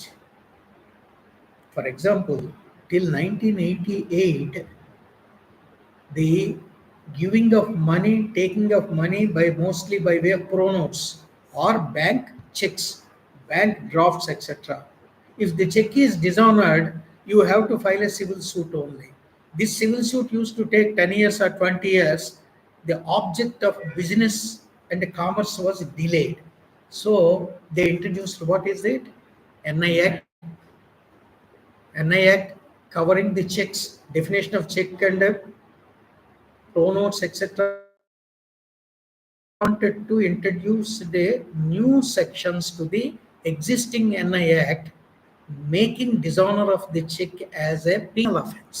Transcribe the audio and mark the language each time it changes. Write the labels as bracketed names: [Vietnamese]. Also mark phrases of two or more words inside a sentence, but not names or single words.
[English] For example, till 1988, the giving of money, taking of money by mostly by way of pronouns or bank checks, bank drafts, etc. If the check is dishonored, you have to file a civil suit only. This civil suit used to take 10 years or 20 years. The object of business and the commerce was delayed. So they introduced, what is it? NI Act. NI Act covering the checks, definition of check and pronouns, etc. Wanted to introduce the new sections to the existing NI Act, making dishonor of the check as a penal offense.